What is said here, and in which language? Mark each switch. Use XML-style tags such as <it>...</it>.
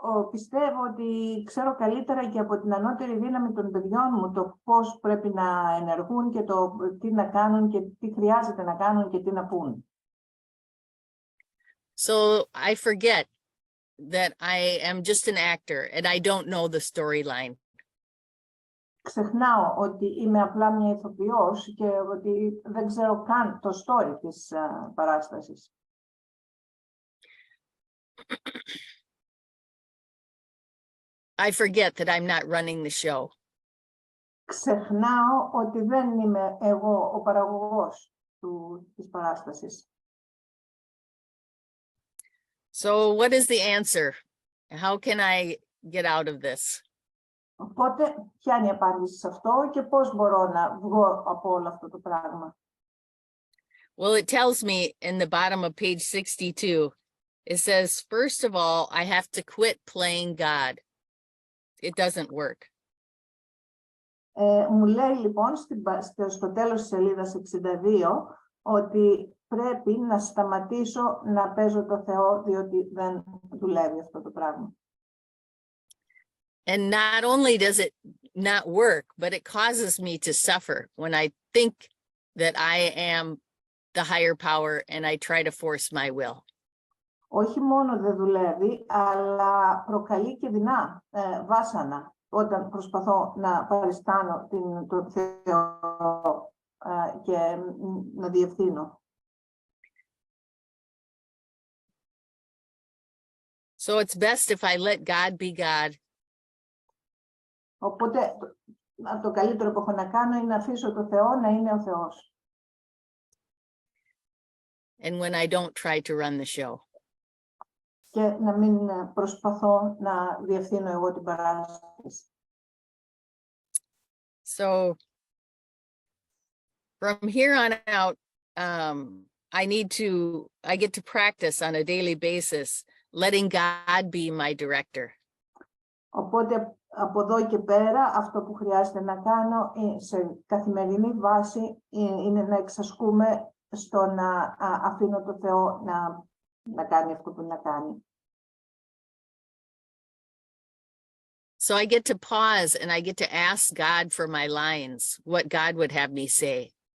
<el>Πιστεύω ότι ξέρω καλύτερα και από την ανώτερη δύναμη των παιδιών μου το πώς πρέπει να ενεργούν και το τι να κάνουν και τι χρειάζεται να κάνουν και τι να πούν.</el> <en>So I forget that I am just an actor and I don't know the storyline.</en> <el>Ξεχνάω ότι είμαι απλά μια ηθοποιός και ότι δεν ξέρω καν το story της παράστασης.</el> <en>I forget that I'm not running the show.</en> <el>ξεχνάω ότι δεν είμαι εγώ ο παραγωγός της παράστασης.</el> <en>So what is the answer? How can I get out of this?</en> <el>Οπότε, ποια είναι η απάντηση σε αυτό και πώς μπορώ να βγω από όλο αυτό το πράγμα?</el> <en>Well, it tells me in the bottom of page 62, it says, first of all, I have to quit playing God. It doesn't work.</en> <el>Μου λέει λοιπόν στο τέλος της σελίδας 62 ότι πρέπει να σταματήσω να παίζω το Θεό, διότι δεν δουλεύει αυτό το πράγμα.</el> <en>And not only does it not work, but it causes me to suffer when I think that I am the higher power and I try to force my will.</en> <el>Όχι μόνο δεν δουλεύει, αλλά προκαλεί και δεινά βάσανα όταν προσπαθώ να παριστάνω το Θεό και να διευθύνω.</el> <en>So it's best if I let God be God.</en> <el>Οπότε το καλύτερο που έχω να κάνω είναι να αφήσω το Θεό να είναι ο Θεός.</el> <en>And when I don't try to run the show.</en> <el>Και να μην προσπαθώ να διευθύνω εγώ την παράσταση.</el> <en>So from here on out, I get to practice on a daily basis, letting God be my director.</en> <el>Οπότε από εδώ και πέρα αυτό που χρειάζεται να κάνω σε καθημερινή βάση είναι να εξασκούμε στο να αφήνω το Θεό να κάνει αυτό που να κάνει.</el> <en>So I get to pause and I get to ask God for my lines, what God would have me say.</en>